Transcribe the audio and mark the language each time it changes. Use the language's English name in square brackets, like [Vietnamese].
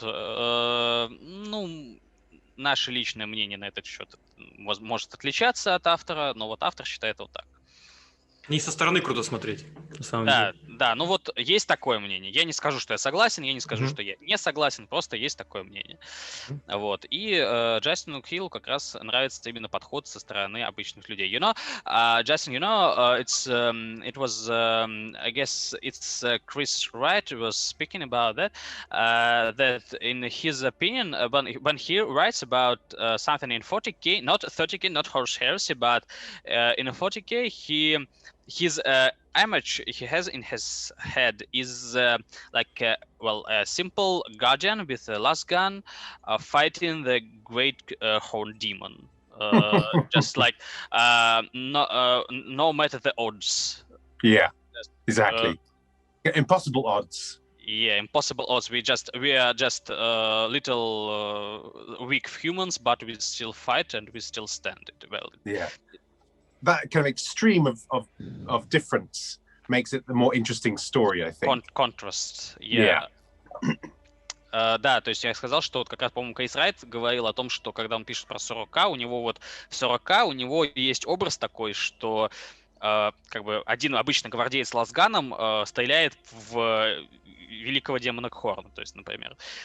[Russian] Ну, наше личное мнение на этот счет может отличаться от автора, но вот автор считает вот так. Не со стороны круто смотреть, на самом деле. Да, ну вот есть такое мнение. Я не скажу, что я согласен, я не скажу, что я не согласен, просто есть такое мнение. Вот. И Джастину Хиллу как раз нравится именно подход со стороны обычных людей. [English] You know, Justin, it was, I guess it's Chris Wright was speaking about that, that in his opinion, when he writes about something in 40K, not 30K, not horse heresy, but in a 40K, his image he has in his head is like a simple guardian with a lasgun fighting the great horn demon, just like no matter the odds. Yeah, exactly. Impossible odds. Yeah, impossible odds. We are just little weak humans, but we still fight and we still stand it well. Yeah. That kind of extreme of difference makes it the more interesting story, I think. Contrast, yeah. [Russian] Да, то есть я сказал, что вот как раз, по-моему, Крис Райт говорил о том, что когда он пишет про 40К, у него вот в 40К у него есть образ такой, что как бы один обычный гвардеец с лазганом стреляет в великого демона Хорна, то есть, например.